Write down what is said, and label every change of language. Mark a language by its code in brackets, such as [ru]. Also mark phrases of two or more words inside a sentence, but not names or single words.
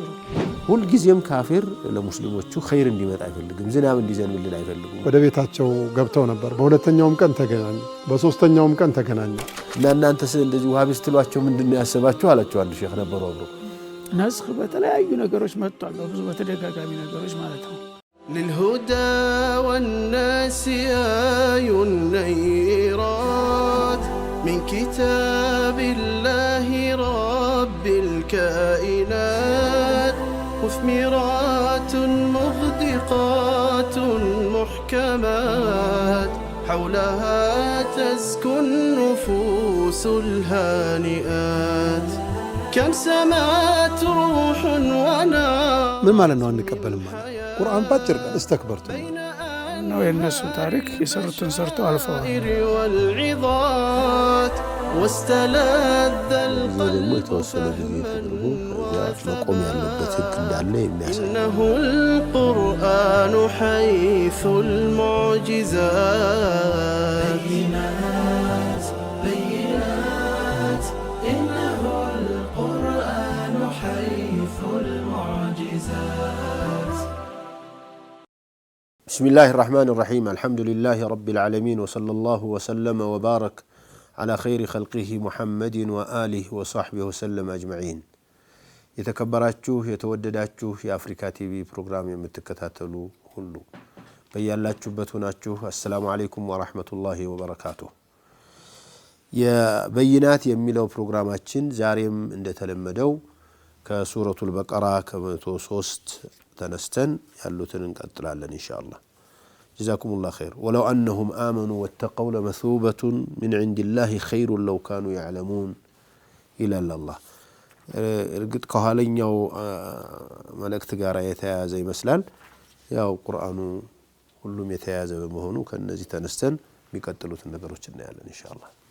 [am] ሁልጊዜም ካፊር ለሙስሊሞቹ ኸይር እንዲመጣ አይፈልግም፣ ዝናብ እንዲዘንብልን አይፈልጉም። ወደ ቤታቸው ገብተው ነበር። በሁለተኛውም ቀን ተገናኙ፣ በሶስተኛውም ቀን ተገናኙ። እና እናንተስ እንደዚህ ወሃቢ ስትሏቸው ምንድነው ያሰባችሁ አላቸው። አንድ ሼክ ነበሩ አብሮ ነስኽ በተለያዩ ነገሮች መጥቷል፣ ብዙ በተደጋጋሚ ነገሮች ማለት ነው። [ar] للهدى والناس آي النيرات من كتاب الله رب الكائنات مثمرات مغدقات محكمات حولها تزكو النفوس الهانئات كم سمات روح ونار. [am] ምን ማለት ነው አንቀበልም ማለት? ቁርአን ባጭር እስተክበርቱ ነው የነሱ ታሪክ የሰሩትን ሰርተው አልፈዋል። واستلذ ደግሞ የተወሰነ ጊዜ ተደርጎ መቆም ያለበት ህግ እንዳለ የሚያሳይ [ar] إنه القرآن حيث المعجزات بينات إنه القرآن حيث المعجزات. بسم الله الرحمن الرحيم الحمد لله رب العالمين وصلى الله وسلم وبارك على خير خلقه محمد وآله وصحبه وسلم أجمعين. [am] የተከበራችሁ የተወደዳችሁ የአፍሪካ ቲቪ ፕሮግራም የምትከታተሉ ሁሉ በያላችሁበት ሆናችሁ [ar] السلام عليكم ورحمة الله وبركاته። [am] የበይናት የሚለው ፕሮግራማችን ዛሬም እንደተለመደው ከሱረቱል በቀራ ከ103 ተነስተን ያሉትን እንቀጥላለን ኢንሻአላህ። [ar] جزاكم الله خير። ولو أنهم آمنوا واتقوا لمثوبة من عند الله خير لو كانوا يعلمون [am] ይላል አላህ። እርግጥ ከኋለኛው መልእክት ጋር የተያያዘ ይመስላል። ያው ቁርአኑ ሁሉም የተያያዘ በመሆኑ ከነዚህ ተነስተን የሚቀጥሉትን ነገሮች እናያለን ኢንሻአላህ።